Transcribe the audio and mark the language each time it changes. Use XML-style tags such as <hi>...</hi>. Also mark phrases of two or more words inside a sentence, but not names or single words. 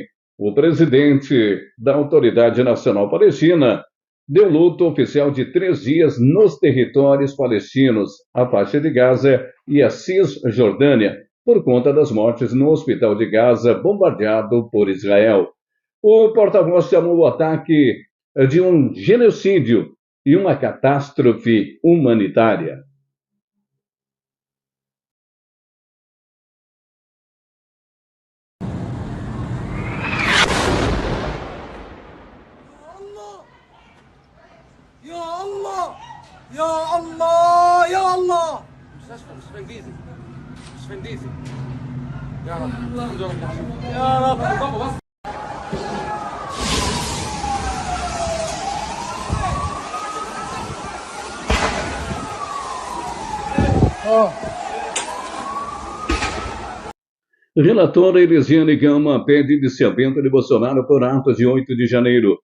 <pt>O presidente da Autoridade Nacional Palestina deu luto oficial de 3 dias nos territórios palestinos, a faixa de Gaza e a Cisjordânia, por conta das mortes no hospital de Gaza bombardeado por Israel. O porta-voz chamou o ataque de um genocídio e uma catástrofe humanitária.</pt> <ar>يا الله يا الله مش يا رب يا رب</ar> <pt>Relatora Elisiane Gama pede indiciamento de Bolsonaro por atos de 8 de janeiro.</pt>